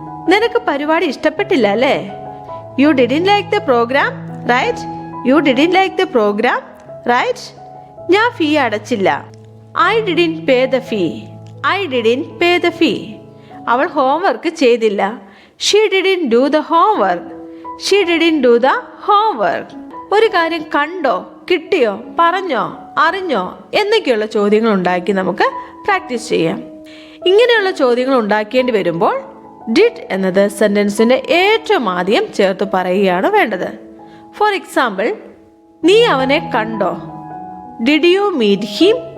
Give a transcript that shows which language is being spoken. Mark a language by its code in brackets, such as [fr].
[ml] നിനക്ക് പരിപാടി ഇഷ്ടപ്പെട്ടില്ല അല്ലേ? [en] You didn't like the program, right? You didn't like the program, right? [ml] ഞാൻ ഫീ അടച്ചില്ല. [en] I didn't pay the fee. I didn't pay the fee. [ml] അവൾ homework ചെയ്തില്ല. [en] She didn't do the homework. She didn't do the homework. [ml] ഒരു കാര്യം കണ്ടോ, കിട്ടിയോ, പറഞ്ഞോ, അറിഞ്ഞോ എന്നൊക്കെയുള്ള ചോദ്യങ്ങൾ ഉണ്ടാക്കി നമുക്ക് പ്രാക്ടീസ് ചെയ്യാം. ഇങ്ങനെയുള്ള ചോദ്യങ്ങൾ ഉണ്ടാക്കേണ്ടി വരുമ്പോൾ ഡിഡ് എന്നത് സെന്റൻസിന്റെ ഏറ്റവും ആദ്യം ചേർത്ത് പറയുകയാണ് വേണ്ടത്. ഫോർ എക്സാമ്പിൾ, നീ അവനെ കണ്ടോ? [en] Did you meet him?